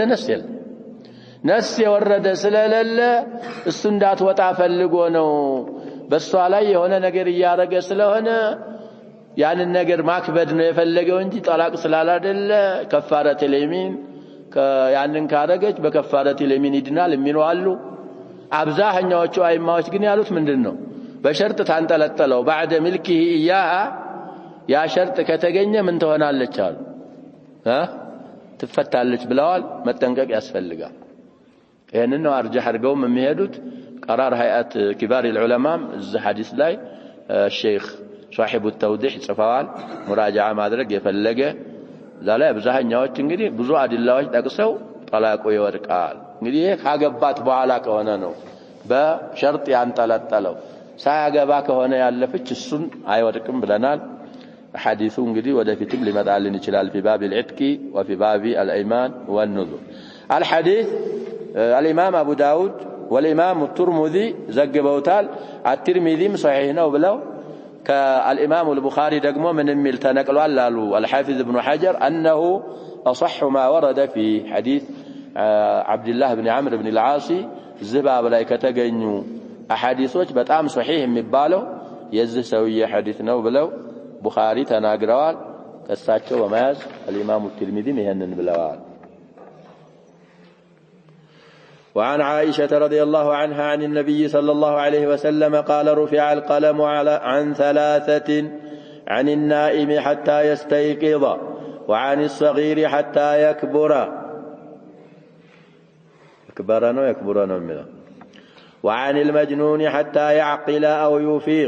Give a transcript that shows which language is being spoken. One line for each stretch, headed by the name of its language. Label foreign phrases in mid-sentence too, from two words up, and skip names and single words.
Amharic: ነስ የለም ነስ የወረደ ስለሌለ እሱ እንዳትወጣ ፈልጎ ነው በሷ ላይ የሆነ ነገር ያረገ ስለሆነ ያንን ነገር ማክበድ ነው የፈለገው እንጂ ጠላቅ ስላላደለ ከፋረት ለሚን ያንን ካረገች በከፋረት ለሚን ይድናል የሚሉ አሉ አብዛኛዎቹ አይማዎች ግን ያሉት ምንድነው በሸርጥ ታንጠለጠለው
Arabic: بعد ملكه اياها
Amharic: ያ ሸርጥ ከተገኘ ምን ትሆናለች አሉ ትፈታለች ብለዋል መጠንቀቅ ያስፈልጋል ይሄንን ነው አርጃህ አድርገውም የሚሄዱት
Arabic: قرار هيئه كبار العلماء
Amharic: እዚህ ሐዲስ ላይ ሼክ
Arabic: صاحب التوضيح
Amharic: ጽፈዋል ሙራጃዓ ማድረግ የፈለገ ዛላ አብዛኛዎች እንግዲህ ብዙ አድላዎች ጠቅሰው ጠላቁ ይወድቃል እንግዲህ ካገባት በኋላ ከሆነ ነው በሸርጥ ያንጠለጠለው ሳያገባ ከሆነ ያለፈች እሱን አይወድቅም ብለናል ሐዲሱ እንግዲህ ወደፊትም ሊመጣልን ይችላል
Arabic: في باب العتق وفي باب الايمان والنذور الحديث الامام ابو داود والامام الترمذي
Amharic: ዘግበውታል
Arabic: الترمذي صحيح
Amharic: ነው ብለው
Arabic: كالامام البخاري
Amharic: ደግሞ ምን የሚል ተነቅሏል አሉ
Arabic: الحافظ ابن حجر انه اصح ما ورد في حديث عبد الله بن عمرو بن العاص
Amharic: ዝባብ ላይ ከተገኙ አሐዲሶች በጣም ሶሒህ የሚባለው የዚህ ሰውዬ ሐዲስ ነው ብለው ቡኻሪ ተናግረዋል። ከሳቸው በመያዝ الإمام الترمذي ይሄንን ብለዋል።
Arabic: وعن عائشة رضي الله عنها عن النبي صلى الله عليه وسلم قال رفع القلم عن ثلاثة عن النائم حتى يستيقظ وعن الصغير حتى يكبر منه وعن المجنون حتى يعقل أو يفيق.